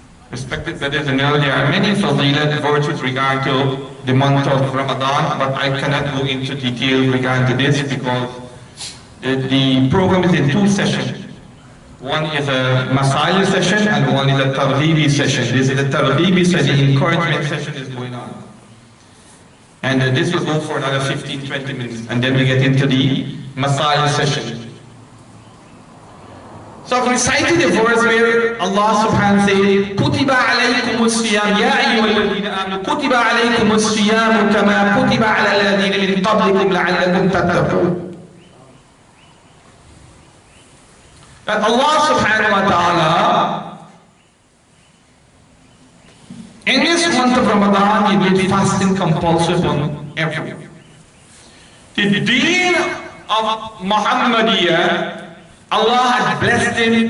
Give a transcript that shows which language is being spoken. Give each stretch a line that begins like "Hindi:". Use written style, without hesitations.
English: Respected brothers and elders, there are many fadilat virtues regarding to the month of Ramadan, but I cannot go into detail regarding to this because the program is in 2 sessions. One is a Masail session and one is a Targhibi session. This is a Targhibi session, the encouragement session is going on. And this will go for another 15-20 minutes and then we get into the Masail session. So I've recited the verse where Allah subhanahu wa ta'ala says,
Arabic: كُتِبَ عَلَيْكُمُ الصِّيَامُ يَا أَيُّهَا الَّذِينَ آمَنُوا كُتِبَ عَلَيْكُمُ الصِّيَامُ كَمَا كُتِبَ عَلَى الَّذِينَ مِن قَبْلِكُمْ لَعَلَّكُمْ تَتَّقُونَ.
English: That Allah subhanahu wa ta'ala in this month of Ramadan, He made fasting compulsory on everyone. The deen of Muhammadiyah, Allah has blessed it.